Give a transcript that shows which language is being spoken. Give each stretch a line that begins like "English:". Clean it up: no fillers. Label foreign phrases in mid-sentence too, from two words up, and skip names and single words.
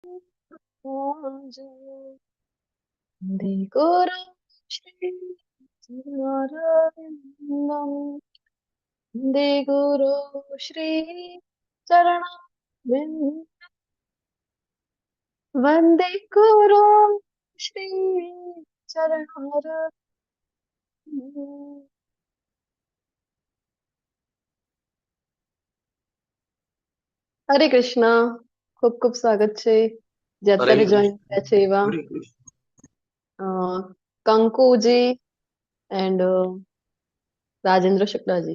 Sanskrit: वन्दे गुरु श्री चरणारविन्दम् वन्दे गुरु श्री चरणारविन्दम् वन्दे गुरु श्री चरणारविन्दम्।
Gujarati: હરે કૃષ્ણ, ખૂબ ખૂબ સ્વાગત છે જે અત્યારે જોઈન થયા છે એવા કંકુજી એન્ડ રાજેન્દ્ર શુક્લાજી.